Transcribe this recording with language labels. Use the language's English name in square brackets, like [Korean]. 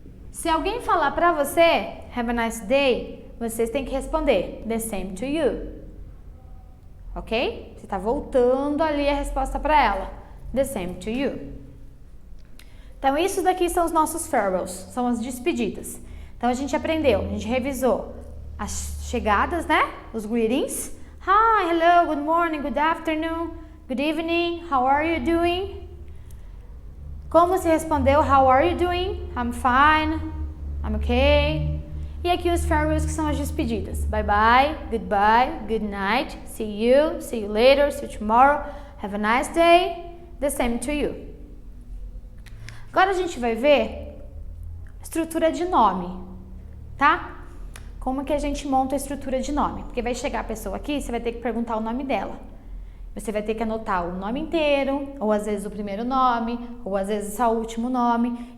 [Portuguese] Se alguém falar para você, [English] have a nice day, [Portuguese] vocês têm que responder, [English] the same to you. [Portuguese] Ok? Você está voltando ali a resposta para ela, [English] the same to you. [Portuguese] Então, isso daqui são os nossos farewells, são as despedidas. Então, a gente aprendeu, a gente revisou as chegadas, né? Os greetings. [English] Hi, hello, good morning, good afternoon, good evening, how are you doing? [Portuguese] Como se respondeu, [English] how are you doing? I'm fine, I'm okay. [Portuguese] E aqui os farewells, que são as despedidas. [English] Bye bye, goodbye, good night, see you later, see you tomorrow, have a nice day, the same to you. [Portuguese] Agora a gente vai ver estrutura de nome, tá? Como que a gente monta a estrutura de nome? Porque vai chegar a pessoa aqui, você vai ter que perguntar o nome dela. Você vai ter que anotar o nome inteiro, ou às vezes o primeiro nome, ou às vezes só o último nome.